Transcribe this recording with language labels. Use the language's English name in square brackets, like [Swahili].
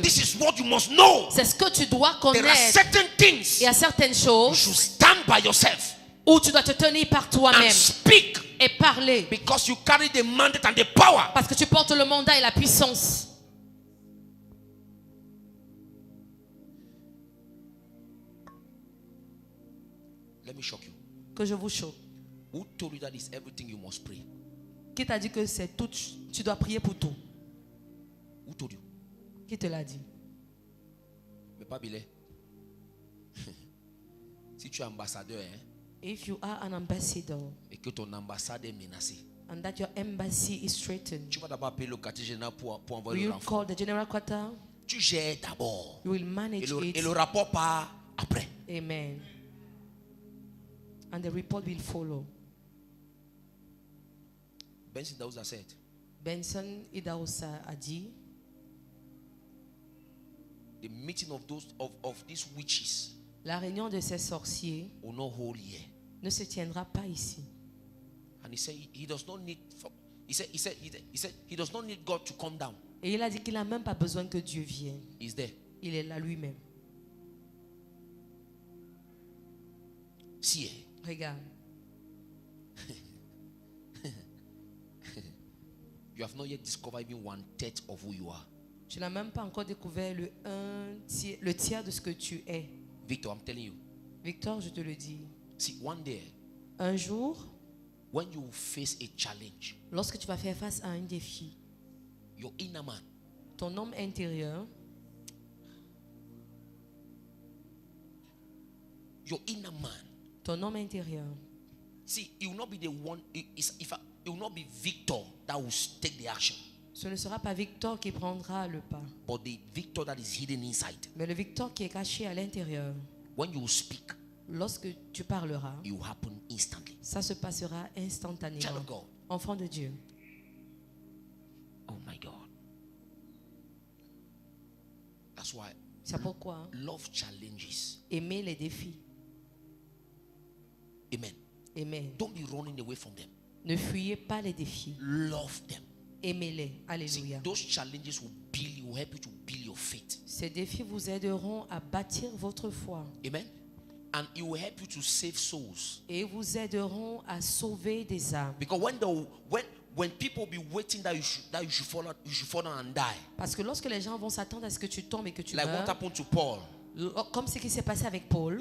[English] this is what you must know. [French] C'est ce que tu dois [English] There are [French] connaître. [English] certain things [French] Il y a certaines [English] you [French] choses [English] should stand by yourself [French] où tu dois te tenir par [English] and [French] toi-même [English] speak [French] et parler. [English] because you carry the mandate and the power. [French] Parce que tu portes le mandat et la puissance. [English] Let me shock you. [French] Que je vous choque. [English] Who told you that is everything you must pray? [French] Qui t'a dit que c'est tout, tu dois prier pour tout? [English] Who told you? [French] Qui te l'a dit? Mais pas Bilé. Si tu es ambassadeur hein, [English] If you are an ambassador [French] et que ton ambassade est menacée, [English] and that your embassy is threatened, [French] tu vas d'abord appeler le quartier général pour [English] will [French] envoyer le [English] you [French] renfort. [English] call the general quarter? [French] Tu gères d'abord. [English] You will manage [French] Et [English] it. [French] le rapport part après. [English] Amen. And the report will follow. Benson Idahosa said, [French] Benson Idahosa a dit, [English] the meeting of these witches [French] la réunion de ces sorciers [English] will not hold here. [French] ne se tiendra pas ici. [English] And he said he does not need he said he does not need God to come down. [French] Et il a dit qu'il n'a même pas besoin que Dieu vienne. [English] He's there. [French] Il est là lui-même. [English] See, [French] Regarde, [English] you have not yet discovered even 1/3 of who you are. [French] tu n'as même pas encore découvert le tiers de ce que tu es. [English] Victor, I'm telling you. [French] Victor, je te le dis. [English] See, one day, [French] Un jour, [English] when you face a challenge, [French] lorsque tu vas faire face à un défi, [English] your inner man, [French] ton homme intérieur, [English] your inner man, [French] ton homme intérieur, [English] see, it will not be the one. It will not be Victor that will take the action, [French] ce ne sera pas Victor qui prendra le pas, [English] but the Victor that is hidden inside. [French] mais le Victor qui est caché à l'intérieur. [English] When you speak, [French] Lorsque tu parleras, [English] it will happen instantly. [French] ça se passera [English] Child [French] instantanément. [English] of God. [French] Enfant de Dieu. [English] Oh my God. That's why [French] C'est pourquoi [English] love challenges. [French] aimer les défis. [English] Amen. [French] Amen. [English] Don't be running away from them. [French] Ne fuyez pas les défis. [English] Love them. [French] Aimez-les. [English] See, [French] Alléluia. [English] those challenges will help you to build your faith. [French] Ces défis vous aideront à bâtir votre foi [English] Amen. And it will help you to save souls. [French] et vous aideront à sauver des âmes. [English] Because when people be waiting that you should fall down and die, [French] Parce que lorsque les gens vont s'attendre à ce que tu tombes et que tu [English] like what [French] meurs, [English] happened to Paul. [French] comme ce qui s'est passé avec Paul,